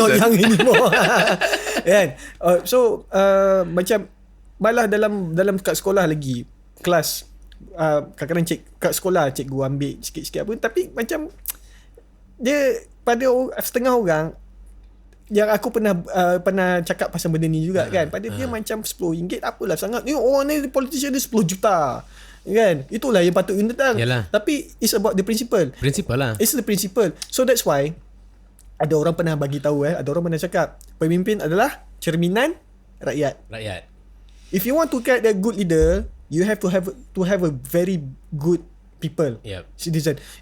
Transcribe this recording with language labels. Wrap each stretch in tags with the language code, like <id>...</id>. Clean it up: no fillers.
<en>not young anymore.</en> <ms>Kan? So macam malah dalam kat sekolah lagi kelas kadang-kadang kat sekolah cikgu ambil sikit-sikit apa, tapi macam dia pada setengah orang yang aku pernah cakap pasal benda ni juga kan, pada dia macam RM10 apalah sangat ni, orang ni politician dia 10 juta kan, itulah yang patut ditentang. Tapi</ms> <en>it's about the principle lah, it's the principle.</en> <ms>So that's why ada orang pernah bagi tahu ada orang pernah cakap pemimpin adalah cerminan rakyat.</ms> <en>If you want to get a good leader, you have to have a very good people, citizen.</en>